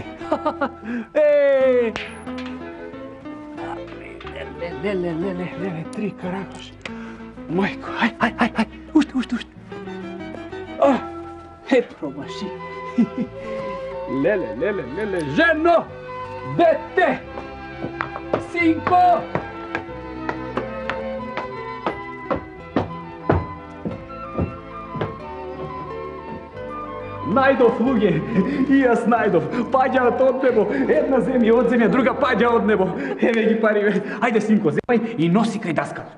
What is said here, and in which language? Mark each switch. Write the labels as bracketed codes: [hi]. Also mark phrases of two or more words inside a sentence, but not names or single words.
[mk] Ej. Le, 3 karagoš. Majko, aj. Ušte. Promaši. Le, ženo, dete. Sinko! Најдов луѓе, и јас најдов. Паѓаат од небо, една земја од земја, друга паѓа од небо. Еве ги пари. Ајде, синко, земај и носи кај даскалот.